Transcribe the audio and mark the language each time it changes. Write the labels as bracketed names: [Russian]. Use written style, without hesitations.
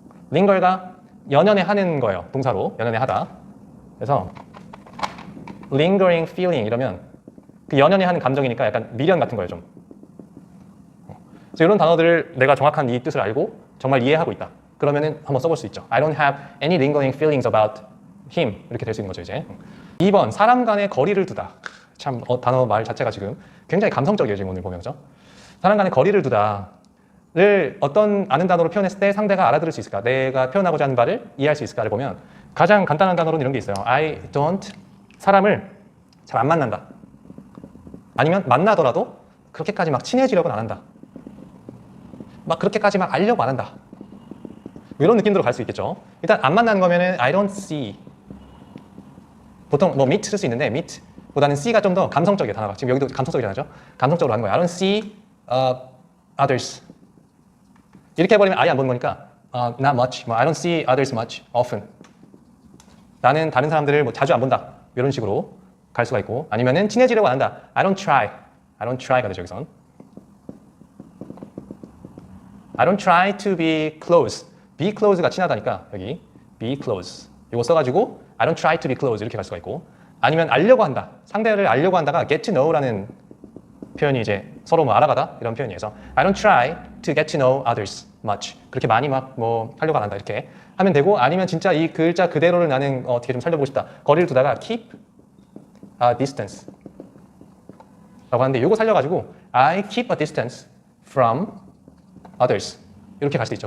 [Korean] linger가 연연해 하는 거예요. 동사로 연연해 하다. 그래서 [English] lingering feeling [Korean] 이러면 그 연연해 하는 감정이니까 약간 미련 같은 거예요. 좀 그래서 이런 단어들을 내가 정확한 이 뜻을 알고 정말 이해하고 있다. 그러면은 한번 써볼 수 있죠. [English] I don't have any lingering feelings about him. [Korean] 이렇게 될 수 있는 거죠, 이제. 2번, 사람 간의 거리를 두다. 참, 단어 말 자체가 지금 굉장히 감성적이에요, 지금 오늘 보면. 그죠? 사람 간의 거리를 두다를 어떤 아는 단어로 표현했을 때 상대가 알아들을 수 있을까? 내가 표현하고자 하는 바를 이해할 수 있을까를 보면 가장 간단한 단어로는 이런 게 있어요. [English] I don't, [Korean] 사람을 잘 안 만난다. 아니면 만나더라도 그렇게까지 막 친해지려고는 안 한다. 막 그렇게까지 막 알려고 안 한다. 이런 느낌으로 갈 수 있겠죠. 일단 안 만나는 거면은 [English] I don't see. [Korean] 보통 뭐 meet 쓸 수 있는데 meet 보다는 see가 좀 더 감성적이에요, 단어가. 지금 여기도 감성적이잖아요. 감성적으로 하는 거예요. [English] I don't see others. [Korean] 이렇게 해버리면 아예 안 보는 거니까 [English] not much. [Korean] 뭐 [English] I don't see others much often. [Korean] 나는 다른 사람들을 뭐 자주 안 본다. 이런 식으로 갈 수가 있고, 아니면은 친해지려고 안 한다. [English] I don't try. I don't try [Korean] 가 되죠, 여기선. [English] I don't try to be close. [Korean] be close가 친하다니까 여기 be close. 이거 써가지고 [English] I don't try to be close [Korean] 이렇게 갈 수가 있고, 아니면 알려고 한다. 상대를 알려고 한다가 get to know라는 표현이 이제 서로 뭐 알아가다 이런 표현이어서 [English] I don't try to get to know others much. [Korean] 그렇게 많이 막 뭐 하려고 안 한다 이렇게 하면 되고, 아니면 진짜 이 글자 그대로를 나는 어떻게 좀 살려보고 싶다. 거리를 두다가 [English] keep a distance [Korean] 라고 하는데 이거 살려가지고 [English] I keep a distance from others [Korean] 이렇게 갈 수도 있죠.